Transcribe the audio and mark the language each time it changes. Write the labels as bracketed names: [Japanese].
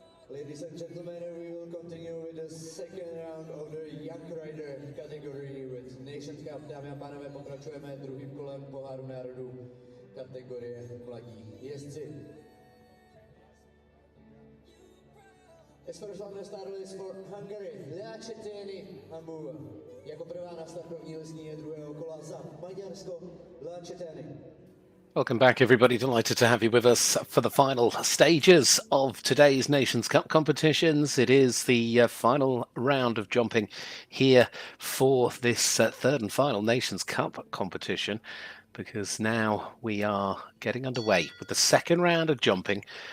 [English] Ladies and gentlemen, we will continue with the second round of the young rider category with Nations Cup. [Czech] Dámy a pánové, pokračujeme druhým kolem poháru národů kategorie mladí jezdci. [English] As first on the start list for Hungary, Lea Ceteni Hamburg. [Czech] Jako prvá na start první listní druhého kola za Maďarsko, Lea Ceteni. [English] Welcome back, everybody. Delighted to have you with us for the final stages of today's Nations Cup competitions. It is the final round of jumping here for this third and final Nations Cup competition, because now we are getting underway with the second round of jumping.